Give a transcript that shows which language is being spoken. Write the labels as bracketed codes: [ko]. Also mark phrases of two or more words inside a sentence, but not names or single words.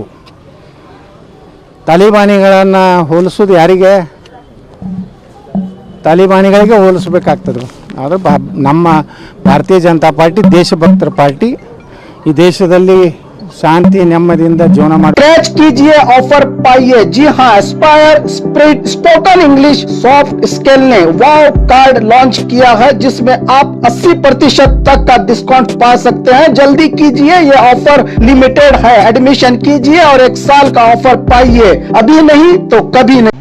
[kn] ತಾಲಿಬಾನಿಗಳನ್ನು ಹೋಲಿಸೋದು ಯಾರಿಗೆ? ತಾಲಿಬಾನಿಗಳಿಗೆ ಹೋಲಿಸ್ಬೇಕಾಗ್ತದೆ. ಆದರೆ ನಮ್ಮ ಭಾರತೀಯ ಜನತಾ ಪಾರ್ಟಿ ದೇಶಭಕ್ತರ ಪಾರ್ಟಿ. ಈ ದೇಶದಲ್ಲಿ ಶಾಂತಿ ನೆಮ್ಮದಿಯಿಂದ ಜೀವನ ಮಾಡಿ [hi] स्क्रैच कीजिए, ऑफर पाइए। जी हाँ, एस्पायर स्पोकन इंग्लिश सॉफ्ट स्किल ने [en] wow card [hi] लॉन्च किया है, जिसमें आप 80% तक का डिस्काउंट पा सकते हैं। जल्दी कीजिए, ये [en] offer limited [hi] है। एडमिशन कीजिए और 1 साल का ऑफर पाइए, अभी नहीं तो कभी नहीं।